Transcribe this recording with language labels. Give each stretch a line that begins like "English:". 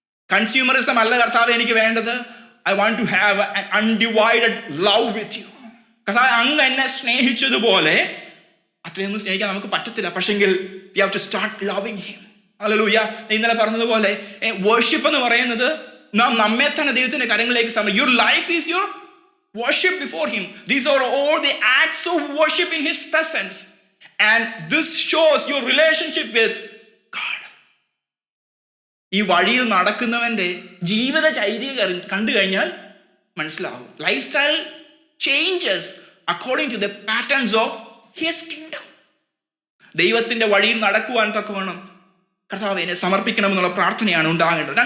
Malayalam: Consumerism അല്ല കർത്താവെ എനിക്ക് വേണ്ടത്,
English: I want to have an undivided love with you.
Malayalam: കർത്താവെ അങ്ങ് എന്നെ സ്നേഹിച്ചതുപോലെ അത്രയൊന്നും സ്നേഹിക്കാൻ നമുക്ക് പറ്റത്തില്ല, പക്ഷെങ്കിൽ
English: We have to start loving him.
Malayalam: Hallelujah. ഇന്നലെ പറഞ്ഞതുപോലെ വർഷിപ്പ് എന്ന് പറയുന്നത് നാം നമ്മെ തന്നെ ദൈവത്തിന്റെ കരങ്ങളിലേക്ക് സമർപ്പിക്കും.
English: Your life is your worship before him. These are all the acts of worship in his presence, and this shows your relationship with God.
Malayalam: ഈ വഴിയിൽ നടക്കുന്നവന്റെ ജീവിതചര്യ കണ്ടു കഴിഞ്ഞാൽ മനസ്സിലാവും.
English: Lifestyle changes according to the patterns of his kingdom.
Malayalam: ദൈവത്തിന്റെ വഴിയിൽ നടക്കുവാൻ തക്കവണ്ണം കർത്താവേ എന്നെ സമർപ്പിക്കണമെന്നുള്ള പ്രാർത്ഥനയാണ് ഉണ്ടാകേണ്ടത്.